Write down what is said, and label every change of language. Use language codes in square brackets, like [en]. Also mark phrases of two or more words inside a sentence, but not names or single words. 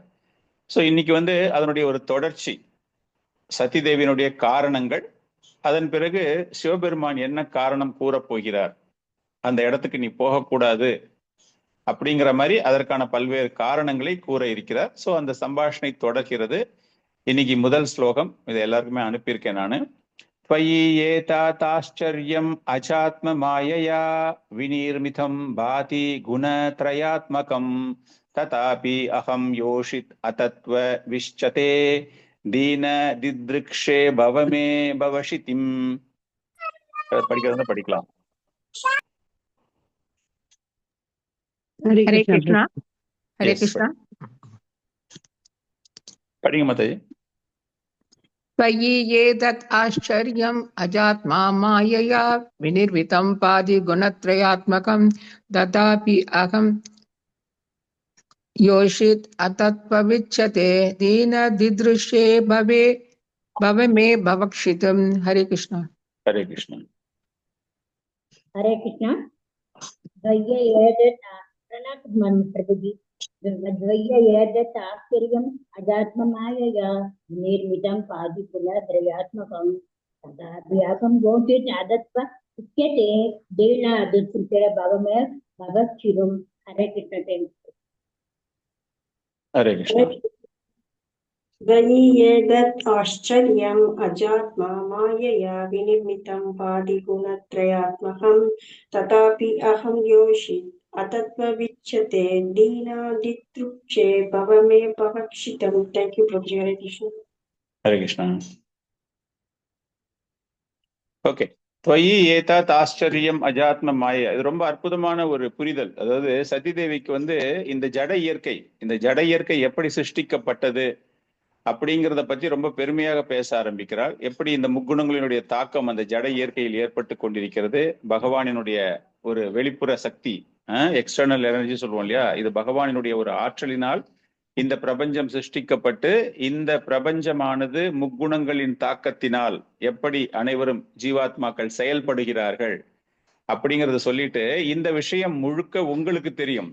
[ta] சோ இன்னைக்கு அதனுடைய ஒரு தொடர்ச்சி சதி தேவியினுடைய காரணங்கள். அதன் பிறகு சிவபெருமான் என்ன காரணம் கூறப் போகிறார், அந்த இடத்துக்கு நீ போகக்கூடாது அப்படிங்கிற மாதிரி அதற்கான பல்வேறு காரணங்களை கூற இருக்கிறார். சோ அந்த சம்பாஷணை தொடர்கிறது. இன்னைக்கு முதல் ஸ்லோகம், இதை எல்லாருக்குமே அனுப்பியிருக்கேன் நானு. [sa] त्वयि एताताश्चर्यम् अचात्म मायया विनिर्मितं भाति गुणत्रयात्मकम् तथापि अहं योषित अतत्व विश्चते दीन दिदृक्षे भवमे भवशितिम्. [ta] படிக்கிறதா படிக்கலாம். [sa] हरे कृष्णा हरे कृष्णा [ta] படிங்க மாதாஜி. [sa] त्वयि एतत् आश्चर्यम् अजात्मा मायया विनिर्मितं पादि गुणत्रयात्मकं तथापि अहं योषित अतत्त्वविच्यते दीन दिदृशे भव मे भवक्षितम्. हरे कृष्णा हरे कृष्णा हरे कृष्णा. द्वय्य एतत् प्रणतमन् प्रभुजी द्वय्य एतत् आश्चर्यम् अजात्ममायया निर्मितं पादिपुनत्रयात्मकं तथापि अहं योषित अतत्त्व उच्यते दीन दिदृशे भव मे भवक्षितम्. हरे कृष्ण. हरे कृष्णा. द्वयि एतत् आश्चर्यम् अजात्मा मायया विनिर्मितं पादिगुणत्रयात्मकं तथापि अहं योषित अतत्त्वविच्यते दीनादितृक्षे भव मे भवक्षितम्. [en] Thank you, Prabhuji. Hare Krishna. [sa] हरे कृष्णा. ஓகே. त्वयि एतत् आश्चर्यम् अजात्म माय, [ta] இது ரொம்ப அற்புதமான ஒரு புரிதல். அதாவது சதி தேவிக்கு இந்த ஜட இயற்கை எப்படி சிருஷ்டிக்கப்பட்டது அப்படிங்கிறத பத்தி ரொம்ப பெருமையாக பேச ஆரம்பிக்கிறார். எப்படி இந்த முக்குணங்களினுடைய தாக்கம் அந்த ஜட இயற்கையில் ஏற்பட்டு கொண்டிருக்கிறது, பகவானினுடைய ஒரு வெளிப்புற சக்தி, [en] external energy [ta] சொல்லுவோம் இல்லையா, இது பகவானினுடைய ஒரு ஆற்றலினால் இந்த பிரபஞ்சம் சிருஷ்டிக்கப்பட்டு இந்த பிரபஞ்சமானது முக்குணங்களின் தாக்கத்தினால் எப்படி அனைவரும் ஜீவாத்மாக்கள் செயல்படுகிறார்கள் அப்படிங்கறத சொல்லிட்டு, இந்த விஷயம் முழுக்க உங்களுக்கு தெரியும்.